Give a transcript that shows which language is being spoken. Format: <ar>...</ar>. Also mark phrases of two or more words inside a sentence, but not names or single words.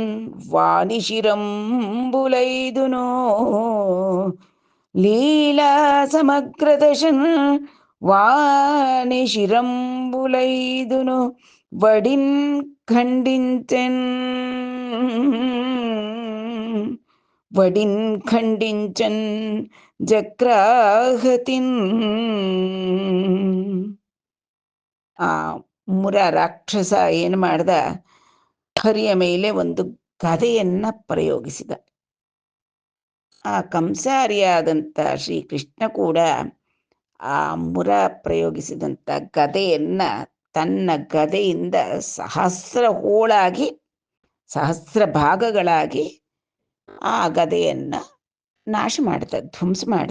<te>వాణిశిరంబులైదునో లీలా సమగ్రదశన్ వాణిశిరంబులైదును వడిన్ ఖండించెన్ వడిన్ ఖండించన్ ಜಕ್ರಾಹತಿನ್.</te> <kn>ಆ ಮುರ ರಾಕ್ಷಸ ಏನು ಮಾಡ್ದ, ಹರಿಯ ಮೇಲೆ ಒಂದು ಗದೆಯನ್ನ ಪ್ರಯೋಗಿಸಿದ. ಆ ಕಂಸಾರಿಯಾದಂಥ ಶ್ರೀಕೃಷ್ಣ ಕೂಡ ಆ ಮುರ ಪ್ರಯೋಗಿಸಿದಂಥ ಗದೆಯನ್ನ ತನ್ನ ಗದೆಯಿಂದ ಸಹಸ್ರ ಹೋಳಾಗಿ ಸಹಸ್ರ ಭಾಗಗಳಾಗಿ ಆ ಗದೆಯನ್ನ ನಾಶ ಮಾಡ್ದ, ಧ್ವಂಸ ಮಾಡ್ದ.</kn>